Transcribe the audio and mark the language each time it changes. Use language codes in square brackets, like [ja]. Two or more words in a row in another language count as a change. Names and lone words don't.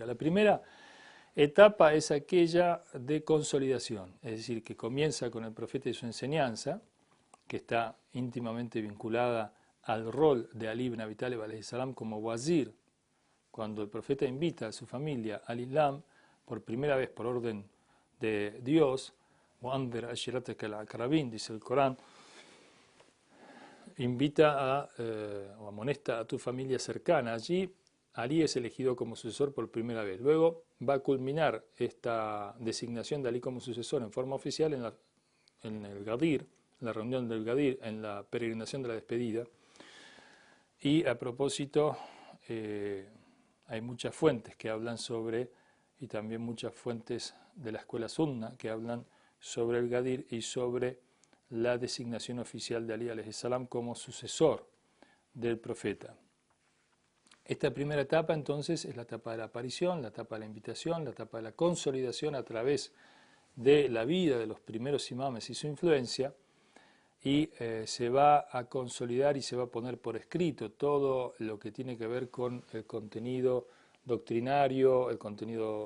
[es] La primera etapa es aquella de consolidación, es decir, que comienza con el profeta y su enseñanza, que está íntimamente vinculada al rol de Ali ibn Abi Talib [ar] عليه السلام [es] como wazir, cuando el profeta invita a su familia al Islam por primera vez por orden de Dios, [ar] وَأَنذِرْ عَشِيرَتَكَ الْأَقْرَبِينَ, [es] dice el Corán, invita o amonesta a tu familia cercana. Allí Ali es elegido como sucesor por primera vez. Luego va a culminar esta designación de Ali como sucesor en forma oficial en el Gadir, en la reunión del Gadir, en la peregrinación de la despedida. Y a propósito, hay muchas fuentes que hablan sobre, y también muchas fuentes de la escuela sunna que hablan sobre el Gadir y sobre la designación oficial de Ali [ar] عليه السلام [es] como sucesor del profeta. Esta primera etapa entonces es la etapa de la aparición, la etapa de la invitación, la etapa de la consolidación a través de la vida de los primeros imames y su influencia, y se va a consolidar y se va a poner por escrito todo lo que tiene que ver con el contenido doctrinario, el contenido